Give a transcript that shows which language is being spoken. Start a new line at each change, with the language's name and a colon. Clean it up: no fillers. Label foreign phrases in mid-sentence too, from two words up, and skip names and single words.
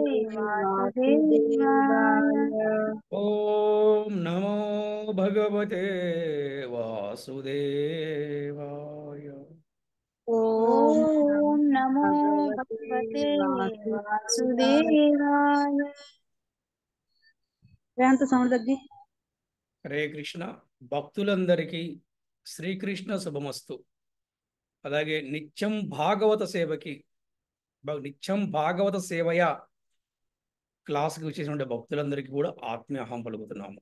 Sanskrit: వాసుదేవాయ. వాసుదేవాయ. ఓం నమో భగవతే వాసుదేవాయ. ఓం ఓం నమో భగవతే భగవతే వాసుదేవాయ. వాసుదేవాయ.
Telugu: ఎంత సౌండ్ తగ్గి. హరే కృష్ణ. భక్తులందరికీ శ్రీకృష్ణ శుభమస్తు. అలాగే నిత్యం భాగవత సేవకి నిత్యం భాగవత సేవయ క్లాస్కి వచ్చేసినటువంటి భక్తులందరికీ కూడా ఆత్మీయాహం పలుకుతున్నాము.